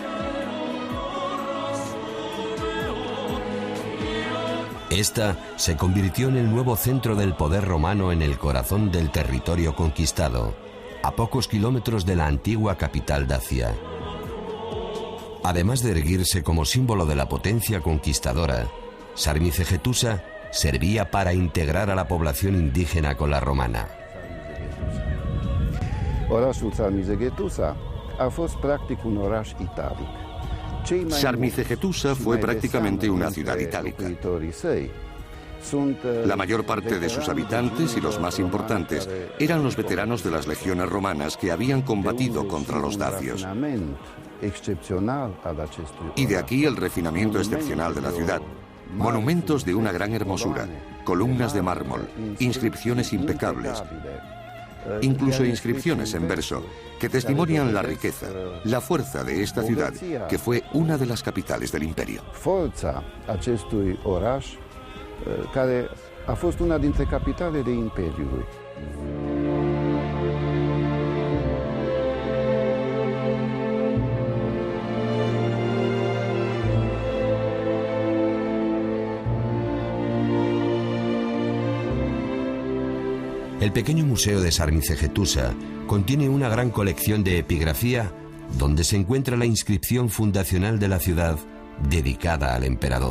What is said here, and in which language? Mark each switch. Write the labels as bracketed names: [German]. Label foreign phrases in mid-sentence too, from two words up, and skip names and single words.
[Spanish] Esta se convirtió en el nuevo centro del poder romano en el corazón del territorio conquistado, a pocos kilómetros de la antigua capital dacia. Además de erguirse como símbolo de la potencia conquistadora, Sarmizegetusa servía para integrar a la población indígena con la romana. [Romanian] Orașul Sarmizegetusa a fost practic un oraș italic. [Spanish] Sarmizegetusa fue prácticamente una ciudad itálica. La mayor parte de sus habitantes y los más importantes eran los veteranos de las legiones romanas que habían combatido contra los dacios. Y de aquí el refinamiento excepcional de la ciudad. Monumentos de una gran hermosura, columnas de mármol, inscripciones impecables, incluso inscripciones en verso, que testimonian la riqueza, la fuerza de esta ciudad, que fue una de las capitales del imperio. [Romanian] Care a fost una dintre capitale de Imperiului. [Spanish] El pequeño museo de Sarmizegetusa contiene una gran colección de epigrafía donde se encuentra la inscripción fundacional de la ciudad dedicada al emperador.